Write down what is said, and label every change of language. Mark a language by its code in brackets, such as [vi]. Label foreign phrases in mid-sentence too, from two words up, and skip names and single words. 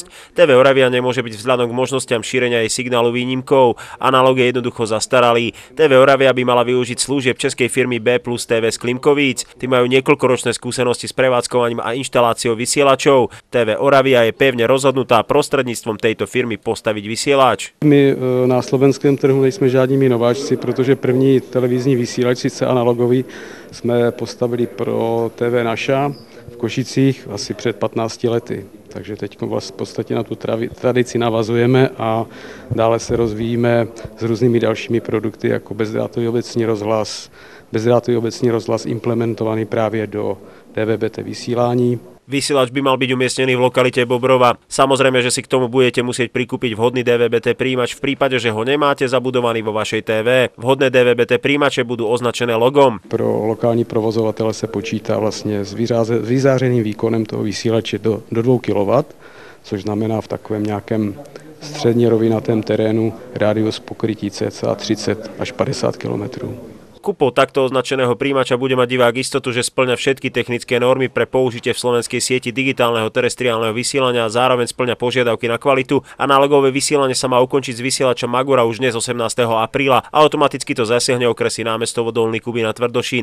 [sk] TV Oravia nemôže byť vzhľadom k možnostiam šírenia jej signálu výnimkou. Analóg je jednoducho zastaralý. TV Oravia by mala využiť služieb českej firmy B+ TV z Klimkovíc. Tí majú niekoľkoročné skúsenosti s prevádzkovaním a inštaláciou vysielačov. TV Oravia je pevne rozhodnutá prostredníctvom tejto firmy postaviť vysielač. [cs] My na slovenském trhu nejsme žádnými nováčci, protože první televizní vysílač, sice analogový, jsme postavili pro TV Naša v Košicích asi před 15 lety. Takže teď v podstatě na tu tradici navazujeme a dále se rozvíjíme s různými dalšími produkty, jako bezdrátový obecný rozhlas implementovaný právě do DVB-T vysílání. [sk] Vysielač by mal byť umiestnený v lokalite Bobrova. Samozrejme, že si k tomu budete musieť prikúpiť vhodný DVB-T príjimač v prípade, že ho nemáte zabudovaný vo vašej TV. Vhodné DVB-T príjimače budú označené logom. [cs] Pro lokální provozovatele se počítá vlastně s vyzářeným výkonem toho vysílače do 2 kW, což znamená v takovém nějakém středně rovinatém terénu rádius pokrytí cca 30 až 50 km. [sk] Kúpou takto označeného príjimača bude mať divák istotu, že spĺňa všetky technické normy pre použitie v slovenskej sieti digitálneho terestriálneho vysielania a zároveň spĺňa požiadavky na kvalitu. Analogové vysielanie sa má ukončiť z vysielača Magura už dnes 18. apríla. Automaticky to zasiahne okresy Námestovo, Dolný Kubín a Tvrdošín.